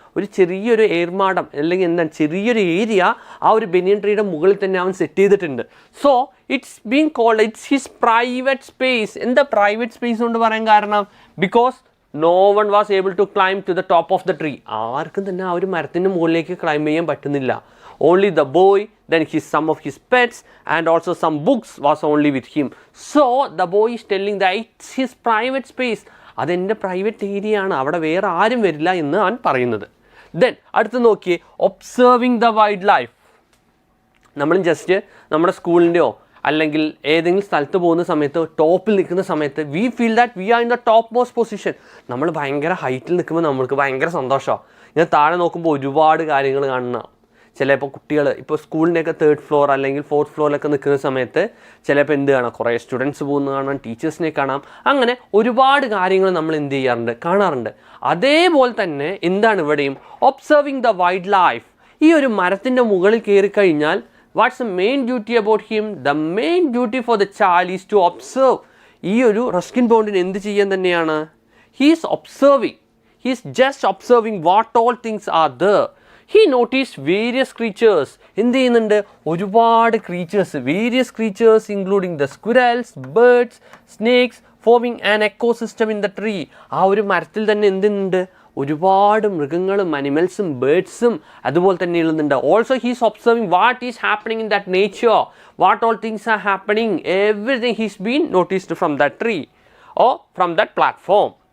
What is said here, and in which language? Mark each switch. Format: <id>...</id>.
<ml>ഒരു ചെറിയൊരു ഏർമാടം അല്ലെങ്കിൽ എന്താണ് ചെറിയൊരു ഏരിയ ആ ഒരു ബനിയൻ ട്രീയുടെ മുകളിൽ തന്നെ അവൻ സെറ്റ് ചെയ്തിട്ടുണ്ട്.</ml> <en>So it's been called, it's his private space.</en> <ml>എന്താ പ്രൈവറ്റ് സ്പേസ് കൊണ്ട് പറയാൻ കാരണം?</ml> <en>Because no one was able to climb to the top of the tree.</en> <ml>ആർക്കും തന്നെ ആ ഒരു മരത്തിൻ്റെ മുകളിലേക്ക് ക്ലൈംബ് ചെയ്യാൻ പറ്റുന്നില്ല.</ml> <en>Only the boy, then some of his pets and also some books was only with him. So the boy is telling that it's his private space.</en> <ml>അതെൻ്റെ private area ആണ്, അവിടെ വേറെ ആരും വരില്ല എന്ന് അവൻ പറയുന്നത്. ദെൻ അടുത്ത് നോക്കിയേ, ഒബ്സർവിങ് ദ വൈൽഡ് ലൈഫ്. നമ്മൾ ജസ്റ്റ് നമ്മുടെ സ്കൂളിൻ്റെയോ അല്ലെങ്കിൽ ഏതെങ്കിലും സ്ഥലത്ത് പോകുന്ന സമയത്ത് ടോപ്പിൽ നിൽക്കുന്ന സമയത്ത്</ml> <en>We feel that we are in the top most position.</en> <ml>നമ്മൾ ഭയങ്കര ഹൈറ്റിൽ നിൽക്കുമ്പോൾ നമ്മൾക്ക് ഭയങ്കര സന്തോഷമാണ്. ഇങ്ങനെ താഴെ നോക്കുമ്പോൾ ഒരുപാട് കാര്യങ്ങൾ കാണുന്ന, ചിലപ്പോൾ കുട്ടികൾ ഇപ്പോൾ സ്കൂളിൻ്റെയൊക്കെ 3rd ഫ്ലോർ അല്ലെങ്കിൽ 4th ഫ്ലോറിലൊക്കെ നിൽക്കുന്ന സമയത്ത് ചിലപ്പോൾ എന്ത് കാണാം, കുറേ സ്റ്റുഡൻസ് പോകുന്നത് കാണാം, ടീച്ചേഴ്സിനെ കാണാം, അങ്ങനെ ഒരുപാട് കാര്യങ്ങൾ നമ്മൾ എന്ത് ചെയ്യാറുണ്ട്, കാണാറുണ്ട്. അതേപോലെ തന്നെ എന്താണ് ഇവിടെയും, ഒബ്സർവിങ് ദ വൈൽഡ് ലൈഫ്. ഈ ഒരു മരത്തിൻ്റെ മുകളിൽ കയറി കഴിഞ്ഞാൽ</ml> <en>what's the main duty about him? The main duty for the child is to observe.</en> <ml>ഈ ഒരു റസ്കിൻ ബോണ്ടിന് എന്ത് ചെയ്യാൻ തന്നെയാണ്?</ml> <en>He is observing. He is just observing what all things are there. He noticed various creatures.</en> <ml>എന്ത് ചെയ്യുന്നുണ്ട്?</ml> <en>ഒരുപാട് creatures, various creatures including the squirrels, birds, snakes, forming an ecosystem in the tree.</en> <ml>ആ ഒരു മരത്തിൽ തന്നെ എന്തുണ്ട്? ഒരുപാട് മൃഗങ്ങളും അനിമൽസും ബേർഡ്സും അതുപോലെ തന്നെ ഉള്ളുന്നുണ്ട്.</ml> <en>Also he's observing what is happening in that nature, what all things are happening, everything he's been noticed from that tree or from that platform.</en>